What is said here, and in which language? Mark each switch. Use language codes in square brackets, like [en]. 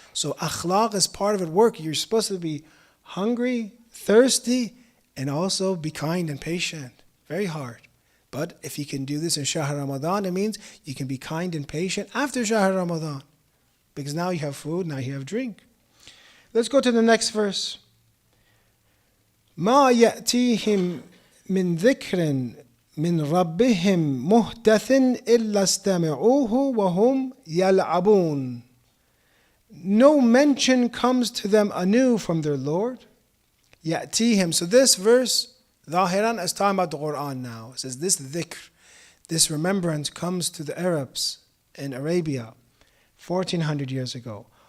[en] So akhlaq is part of it. Work. You're supposed to be hungry, thirsty, and also be kind and patient. Very hard. But if you can do this in Shahr Ramadan, it means you can be kind and patient after Shahr Ramadan. Because now you have food, now you have drink. Let's go to the next verse. [ar] ما يأتيهم من ذكر من ربهم محدث إلا استمعوه وهم يلعبون. [en] No mention comes to them anew from their Lord. [ar] يأتيهم. [en] So this verse, [ar] ظاهرا, [en] is talking about the Quran now. It says this dhikr, this remembrance comes to the Arabs in Arabia 1400 years ago.